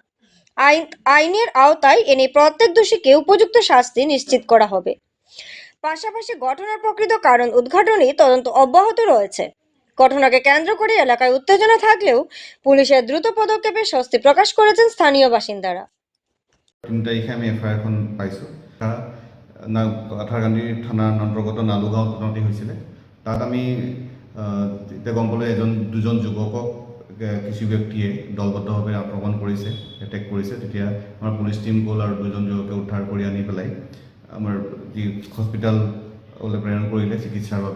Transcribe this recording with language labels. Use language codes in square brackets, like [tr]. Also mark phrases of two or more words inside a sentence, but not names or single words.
[bn] আইনের আওতায় এনে প্রত্যেক দোষীকে উপযুক্ত শাস্তি নিশ্চিত করা হবে। পাশাপাশি ঘটনার প্রকৃত কারণ উদ্ঘাটনে তদন্ত অব্যাহত রয়েছে। ঘটনাকে কেন্দ্র করে এলাকায় উত্তেজনা থাকলেও পুলিশের দ্রুত পদক্ষেপে স্বস্তি প্রকাশ করেছেন স্থানীয় বাসিন্দারা। [as] 3 তাৰিখে আমি এফআইআৰ এখন পাইছোঁ। পাথাৰকান্দি থানাৰ অন্তৰ্গত নালুগাঁও থানাতে হৈছিলে। তাত আমি এতিয়া গম পালোঁ দুজন যুৱকক কিছু ব্যক্তিয়ে দলবদ্ধভাৱে আক্ৰমণ কৰিছে, এটেক কৰিছে। তেতিয়া আমাৰ পুলিচ টিম গ'ল আৰু 2জন যুৱকে উদ্ধাৰ কৰি আনি পেলাই আমাৰ যি হস্পিটেললৈ প্ৰেৰণ কৰিলে চিকিৎসাৰ বাবে।